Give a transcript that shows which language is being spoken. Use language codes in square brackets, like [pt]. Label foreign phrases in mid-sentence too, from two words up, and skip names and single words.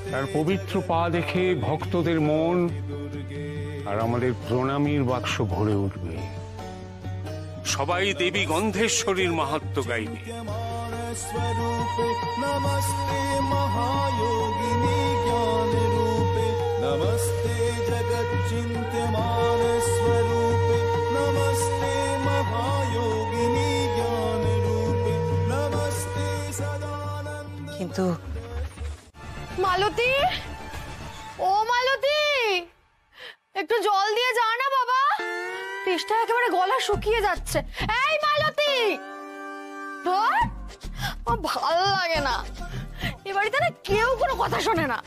[bn] পবিত্র পা দেখে ভক্তদের মন আর আমাদের প্রণামীর বাক্স ভরে উঠবে। সবাই দেবী গন্ধেশ্বরীর মাহাত্ম্য গাইবে। [sa] स्वरूपे नमस्ते महायोगिनी ज्ञान रूपे नमस्ते जगच्चिन्त्यमान स्वरूपे नमस्ते महायोगिनी ज्ञान रूपे नमस्ते सदानंद। [bn] কিন্তু মালতী, ও মালতী, একটু জল দিয়ে যা না বাবা, তেষ্টা একেবারে গলা শুকিয়ে যাচ্ছে। এই মালতী, ধর, ভালো লাগে না এ বাড়িতে না, কেউ কোনো কথা শোনে না।